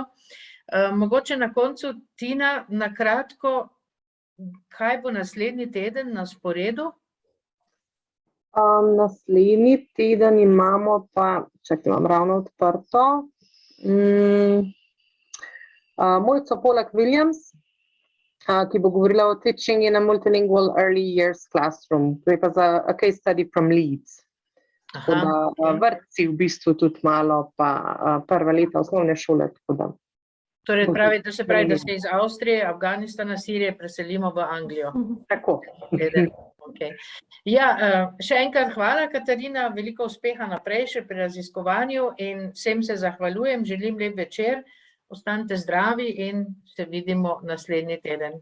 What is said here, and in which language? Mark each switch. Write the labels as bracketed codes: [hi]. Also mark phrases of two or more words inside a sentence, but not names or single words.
[sl] Mogoče na koncu, Tina, na kratko, kaj bo naslednji teden na sporedu? Naslednji teden imamo pa, čakaj, imam ravno odprto, Mojco Polak-Williams, ki bo govorila o [en] teaching in a multilingual early years classroom. [sl] To je pa za [en] a case study from Leeds. [sl] Tako da vrtci v bistvu tudi malo, pa prva leta osnovne šole. Torej, da se iz Avstrije, Afganistana, Sirije preselimo v Anglijo. Tako. Okay. Ja, še enkrat hvala, Katarina, veliko uspeha naprej še pri raziskovanju in vsem se zahvaljujem, želim lep večer, ostanite zdravi in se vidimo naslednji teden.